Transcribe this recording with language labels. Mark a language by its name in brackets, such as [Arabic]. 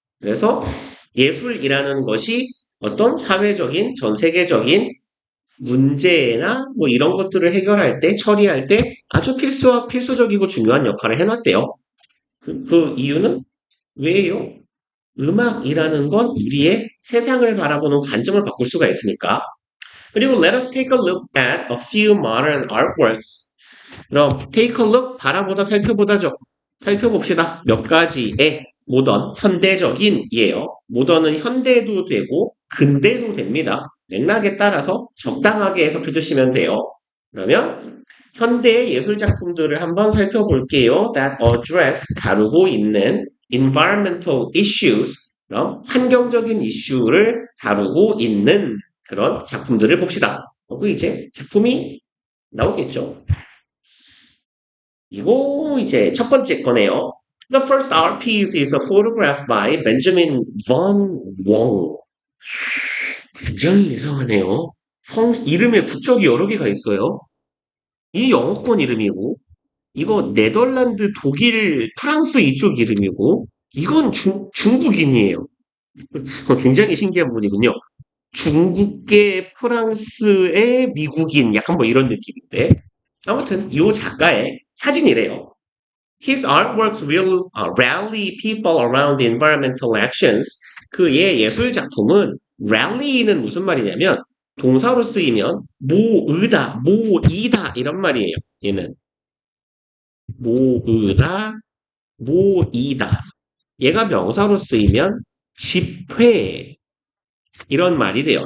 [Korean] 그래서 예술이라는 것이 어떤 사회적인, 전 세계적인 문제나 뭐 이런 것들을 해결할 때, 처리할 때 아주 필수적이고 중요한 역할을 해놨대요. 그 이유는 왜요? 음악이라는 건 우리의 세상을 바라보는 관점을 바꿀 수가 있으니까. [English] 그리고 let us take a look at a few modern artworks. [Korean] 그럼 take a look, 바라보다, 살펴보다죠. 살펴봅시다. 몇 가지의 모던, 현대적인이에요. 모던은 현대도 되고 근대도 됩니다. 맥락에 따라서 적당하게 해석해 주시면 돼요. 그러면 현대의 예술 작품들을 한번 살펴볼게요. [English] That address, [Korean] 다루고 있는 [English] environmental issues, [Korean] 그럼 환경적인 이슈를 다루고 있는 그런 작품들을 봅시다. 그 이제 작품이 나오겠죠. 이거 이제 첫 번째 거네요. [English] The first art piece is a photograph by Benjamin von Wong. [Korean] 굉장히 이상하네요. 이름에 국적이 여러 개가 있어요. 이 영어권 이름이고, 이거 네덜란드, 독일, 프랑스 이쪽 이름이고, 이건 중국인이에요. 굉장히 신기한 분이군요. 중국계 프랑스의 미국인, 약간 뭐 이런 느낌인데. 아무튼, 이 작가의 사진이래요. [English] His artworks rally people around environmental actions. [Korean] 그의 예술 작품은 rally는 무슨 말이냐면 동사로 쓰이면 모으다, 모이다 이런 말이에요. 얘는 모으다, 모이다. 얘가 명사로 쓰이면 집회 이런 말이 돼요.